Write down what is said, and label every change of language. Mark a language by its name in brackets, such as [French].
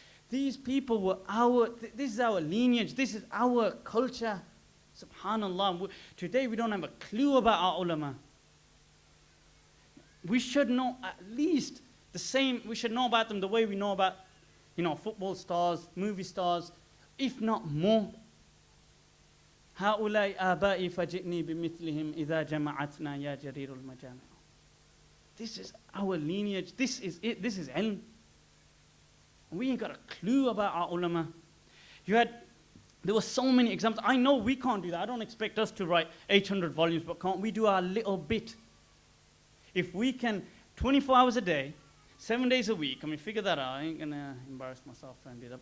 [English] These people were this is our lineage, this is our culture. Subhanallah. Today we don't have a clue about our ulama. We should know at least the same, we should know about them the way we know about, football stars, movie stars, if not more. [Arabic] هؤلاء آبائي فجئني بمثلهم إذا جمعتنا يا جرير المجامع. [English] This is our lineage. This is it. This is ilm. We ain't got a clue about our ulama. There were so many examples. I know we can't do that. I don't expect us to write 800 volumes, but can't we do our little bit? If we can, 24 hours a day, 7 days a week, figure that out. I ain't gonna embarrass myself trying to do that.